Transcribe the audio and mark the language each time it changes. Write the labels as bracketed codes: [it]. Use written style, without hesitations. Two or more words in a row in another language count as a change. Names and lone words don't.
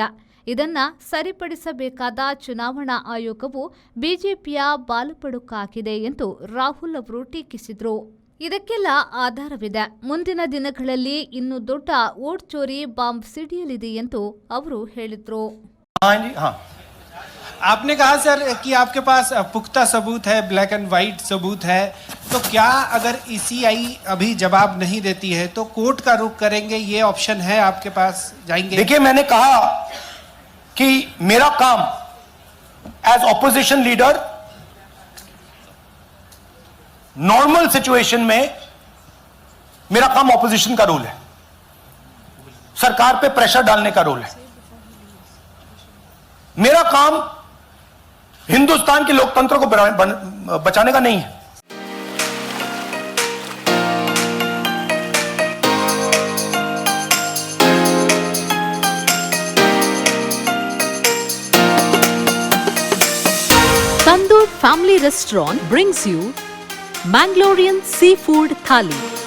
[kn] ಇದನ್ನ ಸರಿಪಡಿಸಬೇಕಾದ ಚುನಾವಣಾ ಆಯೋಗವು ಬಿಜೆಪಿಯ ಬಾಲಪಡುಕಾಗಿದೆ ಎಂದು ರಾಹುಲ್ ಅವರು ಟೀಕಿಸಿದರು. ಇದಕ್ಕೆಲ್ಲ ಆಧಾರವಿದೆ. ಮುಂದಿನ ದಿನಗಳಲ್ಲಿ ಇನ್ನೂ ದೊಡ್ಡ ವೋಟ್ ಚೋರಿ ಬಾಂಬ್ ಸಿಡಿಯಲಿದೆ ಎಂದು ಅವರು ಹೇಳಿದರು. [hi] आपने कहा सर कि आपके पास पुख्ता सबूत है, [en] black and white [hi] सबूत है, तो क्या अगर ईसीआई अभी जवाब नहीं देती है तो कोर्ट का रुख करेंगे, ये ऑप्शन है आपके पास, जाएंगे? देखिए, मैंने कहा कि मेरा काम [en] as opposition leader normal situation [hi] में मेरा काम ऑपोजिशन का रोल है, सरकार पे प्रेशर डालने का रोल है. मेरा काम हिंदुस्तान के लोकतंत्र को बचाने का नहीं है. [en] Tandoor Family Restaurant brings you Mangalorean Seafood Thali.